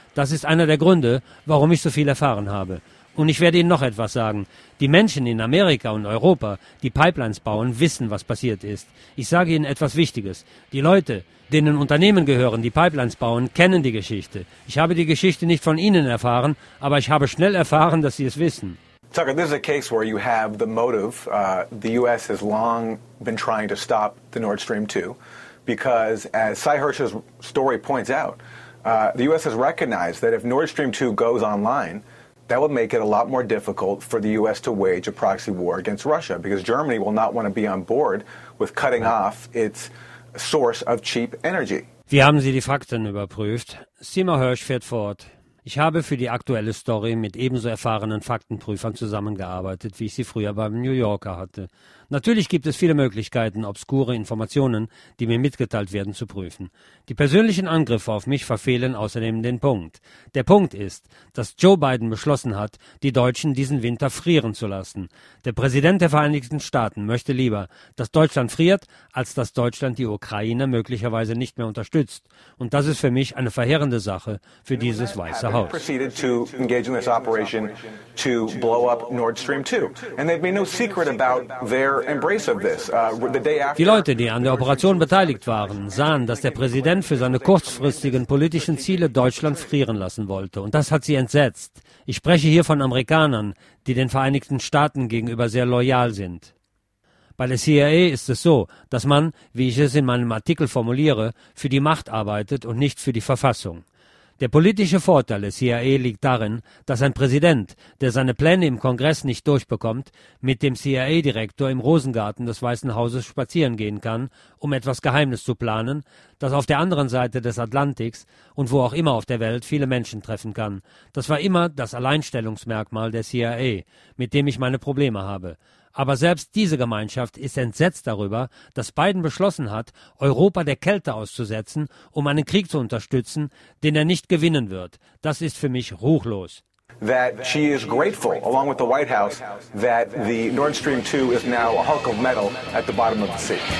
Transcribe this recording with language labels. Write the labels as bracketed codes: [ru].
[de] Das ist einer der Gründe, warum ich so viel erfahren habe. Und ich werde Ihnen noch etwas sagen. Die Menschen in Amerika und Europa, die Pipelines bauen, wissen, was passiert ist. Ich sage Ihnen etwas Wichtiges. Die Leute, denen Unternehmen gehören, die Pipelines bauen, kennen die Geschichte. Ich habe die Geschichte nicht von Ihnen erfahren, aber ich habe schnell erfahren, dass Sie es wissen. [en] Tucker, this is a case where you have the motive. The U.S. has long been trying to stop the Nord Stream 2, because as Cy Hirsch's story points out, the U.S. has recognized that if Nord Stream 2 goes online, that would make it a lot more difficult for the U.S. to wage a proxy war against Russia, because Germany will not want to be on board with cutting off its source of cheap energy. [de] Wie haben Sie die Fakten überprüft? Seymour Hersh fährt fort. Ich habe für die aktuelle Story mit ebenso erfahrenen Faktenprüfern zusammengearbeitet, wie ich sie früher beim New Yorker hatte. Natürlich gibt es viele Möglichkeiten, obskure Informationen, die mir mitgeteilt werden, zu prüfen. Die persönlichen Angriffe auf mich verfehlen außerdem den Punkt. Der Punkt ist, dass Joe Biden beschlossen hat, die Deutschen diesen Winter frieren zu lassen. Der Präsident der Vereinigten Staaten möchte lieber, dass Deutschland friert, als dass Deutschland die Ukraine möglicherweise nicht mehr unterstützt. Und das ist für mich eine verheerende Sache für dieses Weiße Haus. [en] Proceeded to engage in this operation to blow up Nord Stream 2. And they've made no secret about their embrace of this. [de] Die Leute, die an der Operation beteiligt waren, sahen, dass der Präsident für seine kurzfristigen politischen Ziele Deutschland frieren lassen wollte. Und das hat sie entsetzt. Ich spreche hier von Amerikanern, die den Vereinigten Staaten gegenüber sehr loyal sind. Bei der CIA ist es so, dass man, wie ich es in meinem Artikel formuliere, für die Macht arbeitet und nicht für die Verfassung. Der politische Vorteil des CIA liegt darin, dass ein Präsident, der seine Pläne im Kongress nicht durchbekommt, mit dem CIA-Direktor im Rosengarten des Weißen Hauses spazieren gehen kann, um etwas Geheimnis zu planen, das auf der anderen Seite des Atlantiks und wo auch immer auf der Welt viele Menschen treffen kann. Das war immer das Alleinstellungsmerkmal der CIA, mit dem ich meine Probleme habe. Aber selbst diese Gemeinschaft ist entsetzt darüber, dass Biden beschlossen hat, Europa der Kälte auszusetzen, um einen Krieg zu unterstützen, den er nicht gewinnen wird. Das ist für mich ruchlos. [en] That she is grateful, along with the White House, that the Nord Stream 2 is now a hunk of metal at the bottom of the sea.